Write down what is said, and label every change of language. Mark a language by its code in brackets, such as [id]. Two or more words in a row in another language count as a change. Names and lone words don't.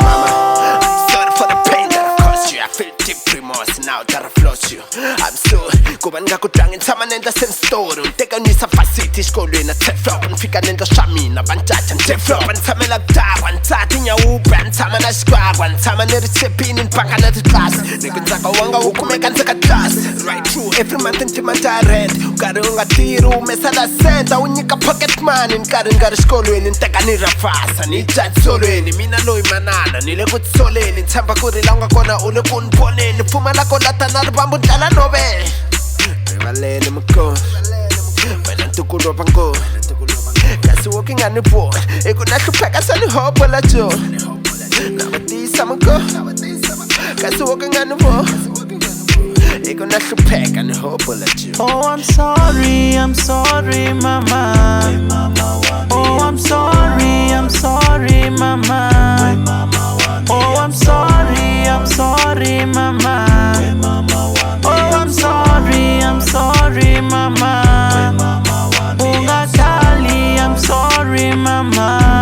[en] for the pain that I've caused you I feel deep remorse now that I've lost you I'm sorry [ts] kuba ni nga ku tlangi ni tshama ni endla [en] same story [ts] ni teka ni yisa facity xikolweni a teflop ni fika ni endla swa mina va ni caca ni teflop ni tshamela kudakwa ni tsaha tinyawupa ni tshama na xikwakwa ni tshama ni ri tsepini ni banga na titlasi ni ku ntsaka wanga wu kumeka ndzeka tlasi [en] right true every month [ts] ni tima ta rent u karhi u nga tirhi u humesela senta u nyika [en] pocket money [ts] ni karhi ni nga ri xikolweni ni teka ni rafasa ni dya tisolweni mina loyi manana ni le ku tisoleni ni tshemba ku ri la u nga kona u le ku ni voneni ni pfumala ko lata na rivambu ndlela novele rivaleni mukoni wena ntukulu wa vangoni kasi wo ki nga ni vona i ku na hlupheka se ni hopola joni na va tiyisa mukoni kasi wo ki nga ni vona i ku na hlupheka ni hopola joni [en] oh I'm sorry mama oh I'm sorry mama oh I'm sorry mama oh I'm sorry mama ungatali I'm sorry mama